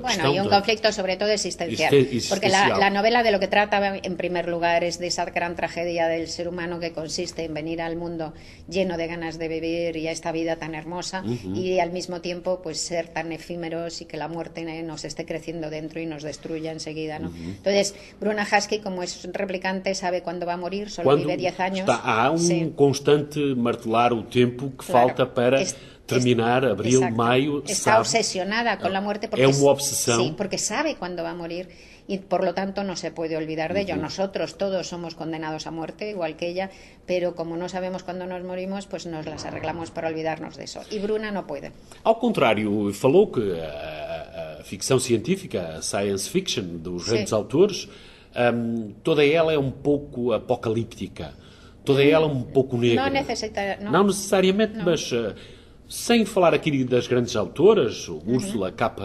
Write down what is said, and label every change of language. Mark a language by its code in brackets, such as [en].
[es] Bueno, hay un conflicto sobre todo existencial. Porque la novela de lo que trata en primer lugar es de esa gran tragedia del ser humano que consiste en venir al mundo lleno de ganas de vivir y a esta vida tan hermosa y al mismo tiempo pues ser tan efímeros y que la muerte nos esté creciendo dentro y nos destruya enseguida, ¿no? Entonces, Bruna Husky, como es replicante, sabe cuándo va a morir, solo cuando vive 10 años. [pt] Há um constante martelar o tempo que falta para terminar abril, [es] exacto, [pt] maio. [es] Está obsesionada con la muerte porque [pt] é uma obsessão. [es] Sí, porque sabe cuándo va a morir y por lo tanto no se puede olvidar de ello. Nosotros todos somos condenados a muerte, igual que ella, pero como no sabemos cuándo nos morimos, pues nos las arreglamos para olvidarnos de eso. Y Bruna no puede. [pt] Ao contrário, falou que a ficção científica, a [en] science fiction [pt] dos grandes autores, toda ela é um pouco apocalíptica, toda ela é um pouco negra. Não necessariamente, não. Mas sem falar aqui das grandes autoras, Ursula K.